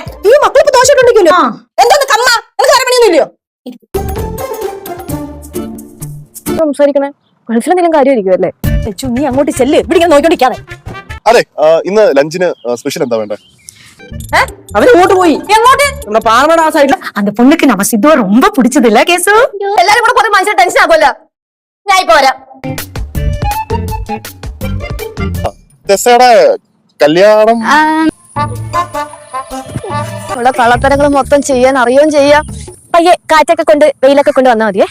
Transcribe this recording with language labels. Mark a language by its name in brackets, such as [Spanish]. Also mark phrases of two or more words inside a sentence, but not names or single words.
[Malayalam] ഈ മക്കളിപ്പോ ദോശ ഇട്ടുണ്ടില്ലോ. എന്താണ് കമ്മ? നിനക്ക് അരമണിയൊന്നുമില്ലയോ? സംസാരിക്കണേ ഗൾഫിലെന്തെങ്കിലും കാര്യമായിരിക്കും അല്ലേ? ലച്ചു നീ അങ്ങോട്ട് ചെല്ല്, ഇവിടെ ഇങ്ങനെ നോക്കിക്കൊണ്ടിരിക്കാതെ. അതെ, ഇന്ന് ലഞ്ചിന് സ്പെഷ്യൽ എന്താ വേണ്ടേ? അവര് ഇങ്ങോട്ട് പോയി. എങ്ങോട്ട്? നമ്മുടെ പാറമട ആ സൈഡില്. [Tamil] அந்த பொண்ணுக்கு நம்ம சித்துவ ரொம்ப பிடிச்சதில்ல கேசு. [Malayalam] എല്ലാരും കൂടെ കുറെ മനുഷ്യർ ടെൻഷൻ ആക്കുമല്ലോ. ഞാൻ ഇപ്പൊ വരാം. ടെസ്സയുടെ കല്യാണം ഉള്ള കള്ളത്തരങ്ങൾ മൊത്തം ചെയ്യാൻ അറിയുകയും ചെയ്യാം. പയ്യെ കാറ്റൊക്കെ കൊണ്ട് വെയിലൊക്കെ കൊണ്ട് വന്നാൽ മതിയേ.